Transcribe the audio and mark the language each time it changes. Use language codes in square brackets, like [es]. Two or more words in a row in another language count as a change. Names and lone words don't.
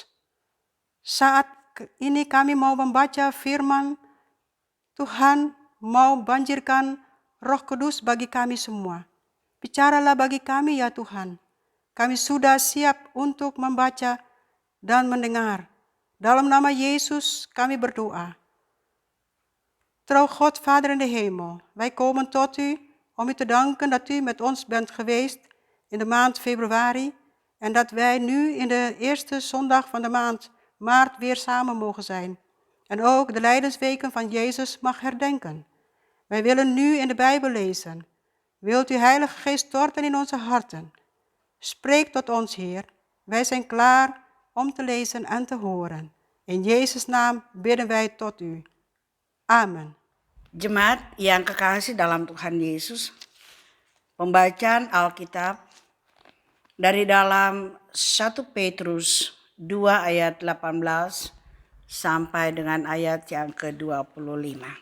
[id] Saat ini kami mau membaca firman Tuhan, mau banjirkan Roh Kudus bagi kami semua. Bicaralah bagi kami ya Tuhan. Kami sudah siap untuk membaca dan mendengar. Dalam nama Yesus kami berdoa. [nl] Trouw God, Vader in de hemel, wij komen tot u om u te danken dat u met ons bent geweest in de maand februari en dat wij nu in de eerste zondag van de maand maart weer samen mogen zijn. En ook de lijdensweken van Jezus mag herdenken. Wij willen nu in de Bijbel lezen. Wilt u Heilige Geest storten in onze harten? Spreek tot ons, Heer. Wij zijn klaar om te lezen en te horen. In Jezus' naam bidden wij tot u. Amen. [id] Jemaat yang kekasih dalam Tuhan Yesus, pembacaan Alkitab dari dalam 1 Petrus 2 ayat 18 sampai dengan ayat yang ke-25.